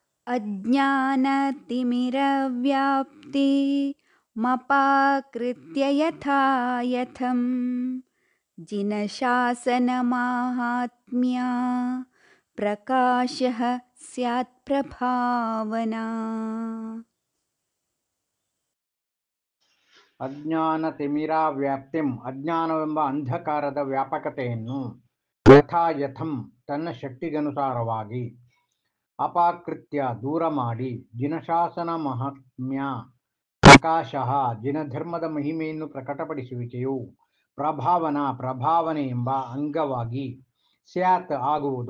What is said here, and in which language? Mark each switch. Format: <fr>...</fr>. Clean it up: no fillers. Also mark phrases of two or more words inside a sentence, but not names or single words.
<sa>अज्ञानतिमिरव्याप्ति मपाकृत्य यथा यथं जिनशासनमाहात्म्या प्रकाशः स्यात् प्रभावना। ಅಜ್ಞಾನ ತಿಮಿರ ವ್ಯಾಪ್ತಿಂ</sa> <kn>ಅಜ್ಞಾನವೆಂಬ ಅಂಧಕಾರದ ವ್ಯಾಪಕತೆಯನ್ನು</kn> <sa>ಯಥಾ ಯಥಂ</sa> <kn>ತನ್ನ ಶಕ್ತಿಗನುಸಾರವಾಗಿ ಅಪಾಕೃತ್ಯ ದೂರ ಮಾಡಿ</kn> <sa>ಜಿನಶಾಸನ ಮಹಾತ್ಮ್ಯ ಪ್ರಕಾಶ</sa> <kn>ಜಿನಧರ್ಮದ ಮಹಿಮೆಯನ್ನು ಪ್ರಕಟಪಡಿಸುವಿಕೆಯು ಪ್ರಭಾವನೆ ಎಂಬ ಅಂಗವಾಗಿ ಸ್ಯಾತ್ ಆಗುವುದು.</kn>